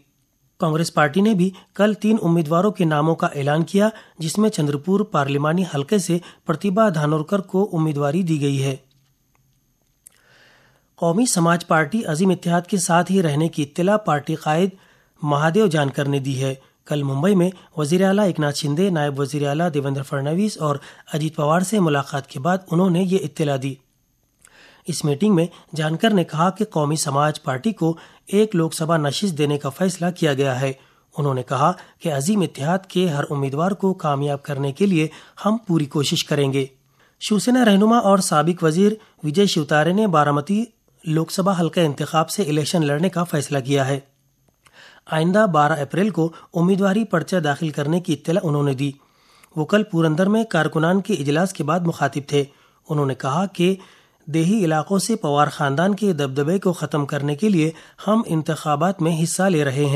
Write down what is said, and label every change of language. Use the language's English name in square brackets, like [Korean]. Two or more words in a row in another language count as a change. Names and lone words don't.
[Urdu] کانگریس پارٹی نے بھی کل 3 امیدواروں کے ناموں کا اعلان کیا، جس میں چندرپور پارلیمانی حلقے سے پرتیبھا دھانورکر کو امیدواری دی گئی ہے۔ قومی سماج پارٹی عظیم اتحاد کے ساتھ ہی رہنے کی اطلاع پارٹی قائد مہادیو جانکر نے دی ہے۔ کل ممبئی میں وزیر اعلیٰ ایکناتھ شندے، نائب وزیر اعلیٰ دیویندر فڈنویس اور اجیت پوار سے ملاقات کے بعد انہوں نے یہ اطلاع دی۔ اس میٹنگ میں جانکر نے کہا کہ قومی سماج پارٹی کو 1 لوک سبھا نشست دینے کا فیصلہ کیا گیا ہے۔ انہوں نے کہا کہ عظیم اتحاد کے ہر امیدوار کو کامیاب کرنے کے لیے ہم پوری کوشش کریں گے۔ شیو سینا رہنما اور سابق وزیر وجے شیوتارے نے بارامتی لوک سبھا حلقہ انتخاب سے الیکشن لڑنے کا فیصلہ کیا ہے۔ آئندہ 12 اپریل کو امیدواری پرچہ داخل کرنے کی اطلاع انہوں نے دی۔ وہ کل پورندر میں کارکنان کے اجلاس کے بعد مخاطب تھے۔ انہوں نے کہا کہ دیہی علاقوں سے پوار خاندان کے دبدبے کو ختم کرنے کے لیے ہم انتخابات میں حصہ لے رہے ہیں۔